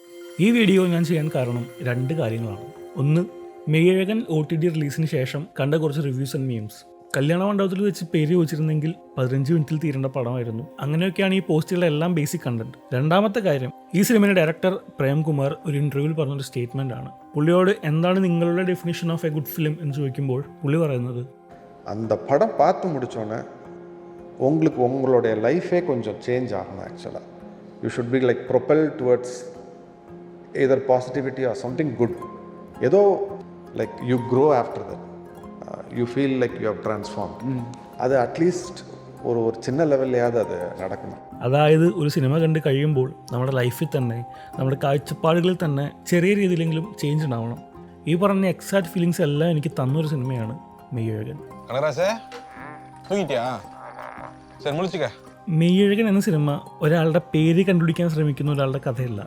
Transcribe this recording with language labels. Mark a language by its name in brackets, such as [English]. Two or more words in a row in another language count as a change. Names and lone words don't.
[Malayalam] ഈ വീഡിയോ ഞാൻ ചെയ്യാൻ കാരണം രണ്ട് കാര്യങ്ങളാണ്. ഒന്ന്, മെയ്യഴകൻ OTT റിലീസിന് ശേഷം കണ്ട കുറച്ച് [English] reviews and memes. [Malayalam] കല്യാണ മണ്ഡപത്തിൽ വെച്ച് പേര് ചോദിച്ചിരുന്നെങ്കിൽ 15 മിനിറ്റിൽ തീരേണ്ട പടമായിരുന്നു. അങ്ങനെയൊക്കെയാണ് ഈ പോസ്റ്റുകളുടെ എല്ലാം [English] basic content. [Malayalam] രണ്ടാമത്തെ കാര്യം, ഈ സിനിമയുടെ ഡയറക്ടർ പ്രേംകുമാർ ഒരു ഇന്റർവ്യൂവിൽ പറഞ്ഞൊരു സ്റ്റേറ്റ്മെന്റ് ആണ്. പുള്ളിയോട് എന്താണ് നിങ്ങളുടെ [English] definition of a good film [Malayalam] എന്ന് ചോദിക്കുമ്പോൾ പുള്ളി പറയുന്നത്, [Tamil] அந்த படம் பார்த்து முடித்தோன்னே உங்களுக்கு உங்களுடைய லைஃபே கொஞ்சம் சேஞ்ச் ஆகணும். [English] actually you should be like propel towards either positivity or something good. ஏதோ like you grow after that, you feel like you have transform. [Tamil] அது அட்லீஸ்ட் ஒரு சின்ன லெவலிலாதே அது நடக்கணும். [Malayalam] അതായത് ഒരു സിനിമ കണ്ട് കഴിയുമ്പോൾ നമ്മുടെ ലൈഫിൽ തന്നെ, നമ്മുടെ കാഴ്ചപ്പാടുകളിൽ തന്നെ ചെറിയ രീതിയിലെങ്കിലും ചേഞ്ച് ഉണ്ടാവണം. ഈ പറഞ്ഞ [English] exact feelings [Malayalam] എല്ലാം എനിക്ക് തന്നൊരു സിനിമയാണ് മെയ്യഴകൻ. മെയ്യഴകൻ എന്ന സിനിമ ഒരാളുടെ പേര് കണ്ടുപിടിക്കാൻ ശ്രമിക്കുന്ന ഒരാളുടെ കഥയല്ല.